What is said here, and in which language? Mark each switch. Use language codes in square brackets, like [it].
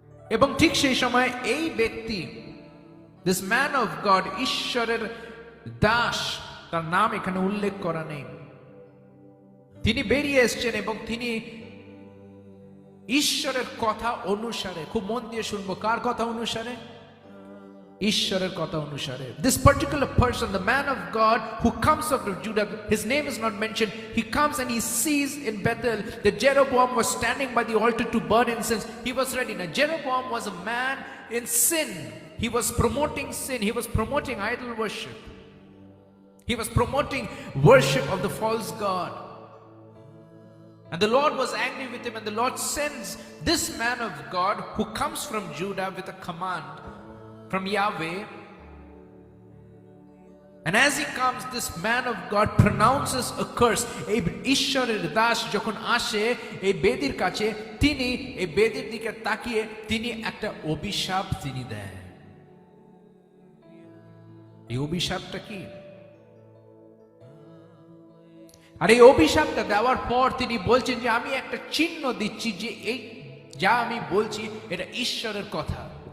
[bn] এবং ঠিক সেই সময় এই ব্যক্তি, [en] this man of God, [bn] ঈশ্বরের দাস, তার নাম এখানে উল্লেখ করা নেই, তিনি বেরিয়ে এসছেন এবং তিনি ঈশ্বরের কথা অনুসারে, খুব মন দিয়ে শুনবো, কার কথা অনুসারে? ঈশ্বরের কথা অনুসারে। [en] This particular person, the man of God who comes out of Judah, his name is not mentioned. He comes and he sees in Bethel that Jeroboam was standing by the altar to burn incense. He was ready. Now Jeroboam was a man in sin. He was promoting sin. He was promoting idol worship. He was promoting worship of the false god. And the Lord was angry with him, and the Lord sends this man of God who comes from Judah with a command from Yahweh. And as he comes, this man of God pronounces a curse. [bn] এই ঈশ্বরের দাস যখন আসে এই বেদির কাছে, তিনি এই বেদির দিকে তাকিয়ে তিনি একটা অভিশাপ তিনি দেন। এই অভিশাপটা কি? আর এই অভিশাপটা দেওয়ার পর তিনি বলছেন যে আমি একটা চিহ্ন দিচ্ছি যে এই যা আমি বলছি এটা ঈশ্বরের কথা।